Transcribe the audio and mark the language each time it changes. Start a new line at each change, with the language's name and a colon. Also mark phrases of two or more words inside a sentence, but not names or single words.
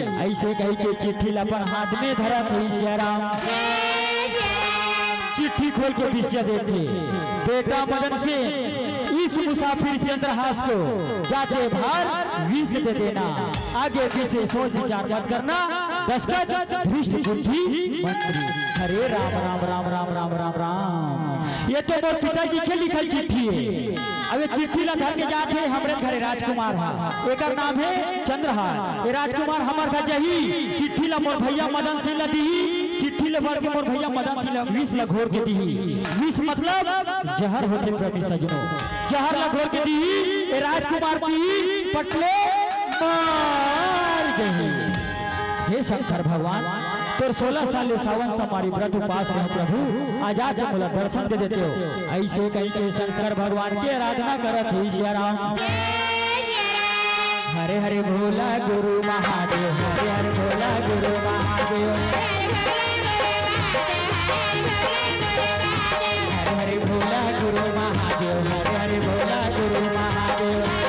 Chhattisgarhi: ऐसे कही के चिट्ठी ला अपन हाथ में धरा थे श्री राम। चिट्ठी खोल के विषय देते, बेटा मदन से इस मुसाफिर चंद्रहास को जाते भार विष दे देना, आगे पीछे सोच विचार मत करना, दस्तखत धृष्ट बुद्धि मंत्री। हरे राम राम राम राम राम राम राम। ये तो मोर पिताजी के लिखल चिट्ठी है। अब ये चिट्ठी ला धर के जाते हमरे घरे राजकुमार है, एक नाम है चंद्रहास। ये राजकुमार हमार घर जही, चिट्ठी ला मोर भैया मदन सिंह ला दी, चिट्ठी ला भर के मोर भैया मदन सिंह ला विष ला घोर के दी। विष मतलब जहर होते प्रेमी सजनों, जहर ला घोर के दी। ये राजकुमार की पटले मार जही। हे शंकर भगवान तोर 16 साल सावन समारी व्रत उपास रह प्रभु, आजाद बोला दर्शन दे देते हो। ऐसे कहीं के शंकर भगवान की आराधना करत है श्री राम। हरे हरे भोला गुरु महादेव, हरे हरे भोला गुरु महादेव, हरे हरे भोला गुरु महादेव, हरे हरे भोला गुरु महादेव।